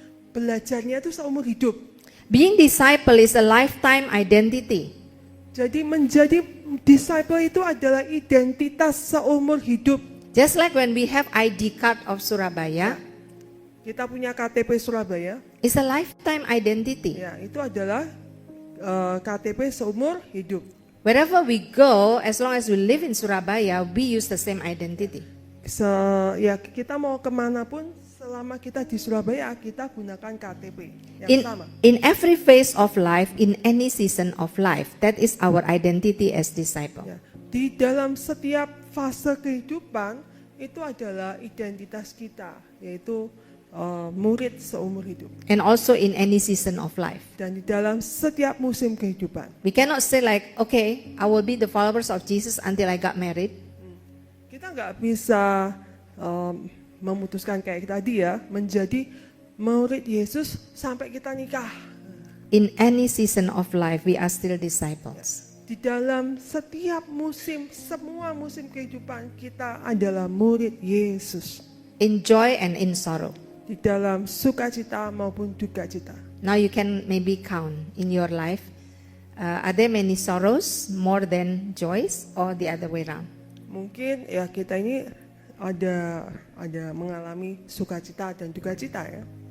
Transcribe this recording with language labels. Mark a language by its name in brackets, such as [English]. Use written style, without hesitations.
[Indonesian] belajarnya itu seumur hidup. [English] Being disciple is a lifetime identity. [Indonesian] Jadi menjadi disciple itu adalah identitas seumur hidup. [English] Just like when we have ID card of Surabaya, [Indonesian] Kita punya KTP Surabaya, [English] it's a lifetime identity. [Indonesian] ya itu adalah KTP seumur hidup. [English] Wherever we go, as long as we live in Surabaya, we use the same identity. [Indonesian] Kita mau kemanapun, selama kita di Surabaya, kita gunakan KTP yang sama. [English] In every phase of life, in any season of life, that is our identity as disciple. [Indonesian] Ya, di dalam setiap fase kehidupan itu adalah identitas kita, yaitu murid seumur hidup. [English] And also in any season of life. [Indonesian] Dan di dalam setiap musim kehidupan. [English] We cannot say like, okay, I will be the followers of Jesus until I got married. [Indonesian] Kita nggak bisa memutuskan kayak tadi ya, menjadi murid Yesus sampai kita nikah. [English] In any season of life, we are still disciples. [Indonesian] Di dalam setiap musim, semua musim kehidupan kita adalah murid Yesus. [English] In joy and in sorrow. [Indonesian] Di dalam sukacita maupun dukacita. [English] Now you can maybe count in your life. Are there many sorrows more than joys or the other way around? [Indonesian] Mungkin ya kita ini ada mengalami sukacita dan dukacita ya.